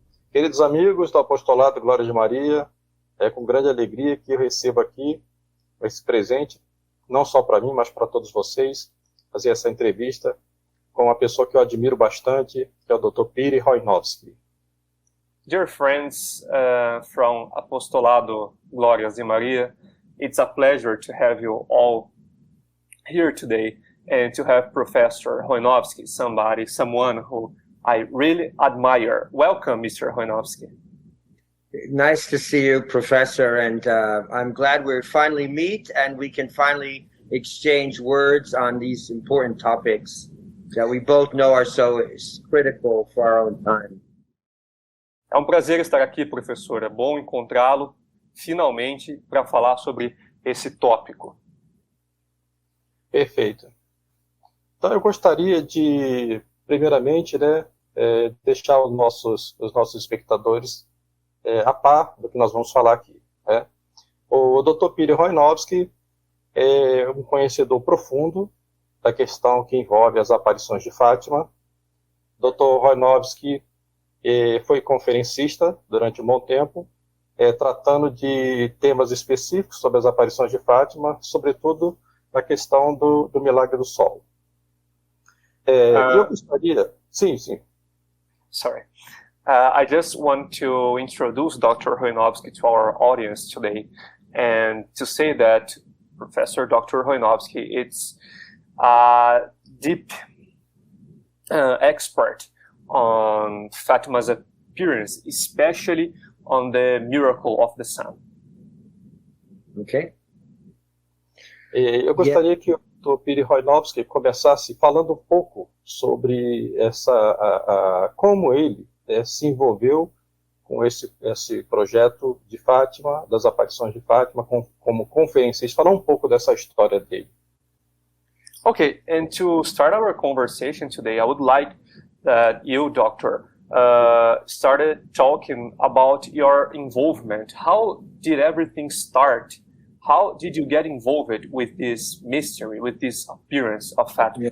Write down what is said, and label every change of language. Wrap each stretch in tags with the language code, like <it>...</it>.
<pt>Queridos amigos do Apostolado Glória de Maria, é com grande alegria que eu recebo aqui esse presente, não só para mim, mas para todos vocês, fazer essa entrevista com uma pessoa que eu admiro bastante, que é o Dr. Piri Roinovski.</pt> <en>Dear friends from Apostolado Glórias de Maria, it's a pleasure to have you all here today and to have Professor Roinovski, someone who I really admire. Welcome, Mr. Roinovski. Nice to see you, Professor, and I'm glad we finally meet and we can finally exchange words on these important topics that we both know are so critical for our own time.</en> <pt>É um prazer estar aqui, professor. É bom encontrá-lo, finalmente, para falar sobre esse tópico. Perfeito. Então, eu gostaria de, primeiramente, deixar os nossos espectadores a par do que nós vamos falar aqui. Né? O Dr. Piri Roinovski é um conhecedor profundo da questão que envolve as aparições de Fátima. Dr. Roinovski foi conferencista durante um bom tempo, tratando de temas específicos sobre as aparições de Fátima, sobretudo na questão do milagre do Sol. Eu gostaria... Sim.</pt> <en>Sorry. I just want to introduce Dr. Roinovski to our audience today and to say that Professor Dr. Roinovski is a deep expert on Fatima's appearance, especially on the miracle of the sun. Okay.</en> <pt>Eu gostaria que o Dr. Piri Roinovski começasse falando um pouco sobre como ele se envolveu com esse projeto de Fátima, das aparições de Fátima, como conferencista. Falar um pouco dessa história dele.</pt> <en>Okay, and to start our conversation today, I would like that you, Doctor, started talking about your involvement. How did everything start? How did you get involved with this mystery, with this appearance of Fatima?</en>